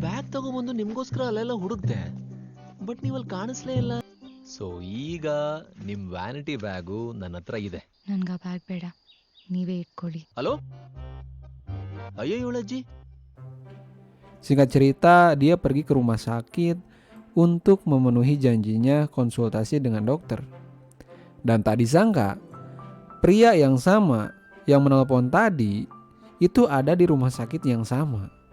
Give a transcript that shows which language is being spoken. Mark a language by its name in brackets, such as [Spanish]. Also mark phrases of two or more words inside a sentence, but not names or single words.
[Kannada] ತಗೊಂಬಂದು ನಿಮ್ಗೋಸ್ಕರ ಅಲ್ಲೆಲ್ಲ ಹುಡುಕ್ದೆ, ಬಟ್ ನೀವಲ್ಲಿ ಕಾಣಿಸ್ಲೇ ಇಲ್ಲ. ಸೊ ಈಗ ನಿಮ್ [English] vanity bag [Kannada] ನನ್ನ ಹತ್ರ ಇದೆ. ನನ್ಗೆ ಆ ಬ್ಯಾಗ್ ಬೇಡ, ನೀವೇ ಇಟ್ಕೊಳ್ಳಿ. ಹಲೋ, ayo Yulaji. [Indonesian] Singkat cerita, dia pergi ke rumah sakit untuk memenuhi janjinya konsultasi dengan dokter. Dan tak disangka, pria yang sama yang menelpon tadi itu ada di rumah sakit yang sama.